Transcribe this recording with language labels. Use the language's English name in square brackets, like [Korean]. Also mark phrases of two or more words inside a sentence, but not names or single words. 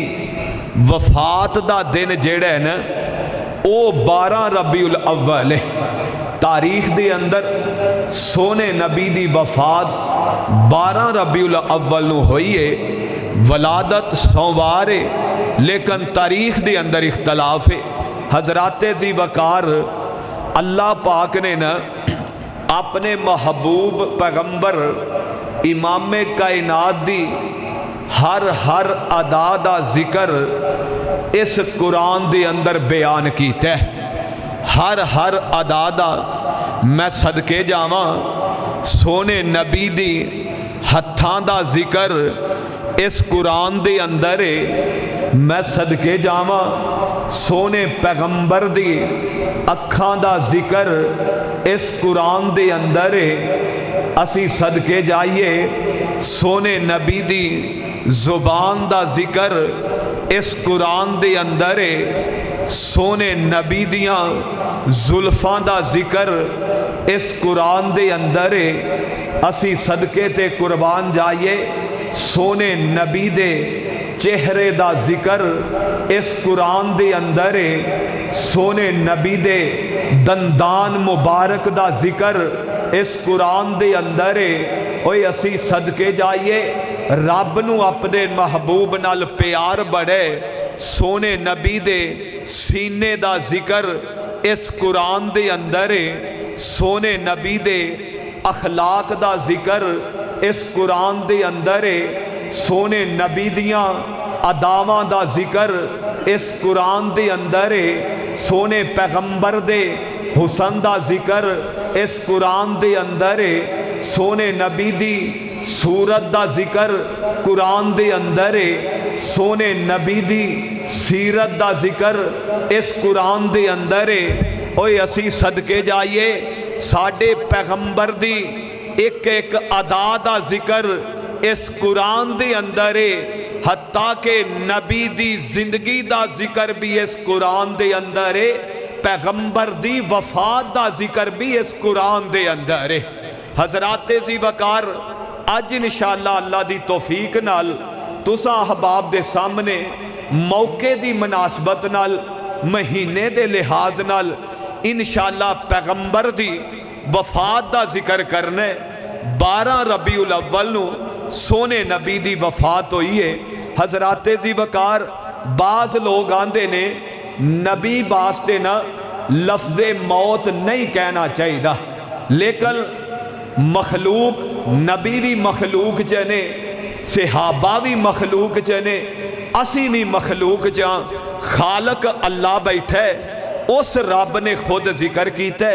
[Punjabi] وفات دا دن جیڑا ہے نا او 12 ربیع الاول ہے تاریخ دے اندر سونے نبی دی وفات 12 ربیع الاول نو ہوئی ہے ولادت سوموار ہے لیکن تاریخ دے اندر اختلاف ہے حضرات ذی وقار اللہ پاک نے نا اپنے محبوب پیغمبر امام کائنات دی ہر ادا دا ذکر اس قرآن دے اندر بیان کیتا ہے ہر ادا دا میں صدقے جاواں سونے نبی دی ہتھاں دا ذکر اس قرآن دے اندر ہے میں صدقے جاواں سونے پیغمبر دی اکھاں دا ذکر اس قرآن دے اندر ہے اسی صدقے جائیے سونے نبی دی زبان دا ذکر اس قرآن دے اندر ہے سونے نبی دیاں زلفاں دا ذکر اس قرآن دے اندر ہے اسی صدقے تے قربان جائیے سونے نبی دے چہرے دا ذکر اس قرآن دے اندر ہے، سونے نبی دے دندان مبارک دا ذکر اس قرآن دے اندر ہے۔ اوے اسی صدقے جائیے رب نو اپنے محبوب نال پیار بڑھے، سونے نبی دے سینے دا ذکر اس قرآن دے اندر ہے، سونے نبی دے اخلاق دا ذکر اس قرآن دے اندر ہے، سونے نبی دیاں اداواں دا ذکر اس قرآن دے اندر ہے، سونے پیغمبر دے حسن دا ذکر اس قرآن دے اندر ہے، سونے نبی دی صورت دا ذکر قرآن دے اندر ہے، سونے نبی دی سیرت دا ذکر اس قرآن دے اندر ہے۔ اوے اسی صدقے جائیے ساڈے پیغمبر دی ایک ایک ادا دا ذکر اس قرآن دے اندر ہے، حتیٰ کہ نبی دی زندگی دا ذکر بھی اس قرآن دے اندر ہے، پیغمبر دی وفات دا ذکر بھی اس قرآن دے اندر ہے۔ حضرات زی وقار اج انشاءاللہ اللہ دی توفیق نال تساں احباب دے سامنے موقع دی مناسبت نال مہینے دے لحاظ نال انشاءاللہ پیغمبر دی وفات دا ذکر کرنے 12 ربیع الاول نو سونے نبی دی وفات ہوئی ہے۔ حضرات زی وقار بعض لوگ آندے نے نبی باستے نا لفظ موت نہیں کہنا چاہیے دا، لیکن مخلوق نبی بھی مخلوق جنے، صحابہ بھی مخلوق جنے، اسی بھی مخلوق جہاں خالق اللہ بیٹھے، اس رب نے خود ذکر کیتے۔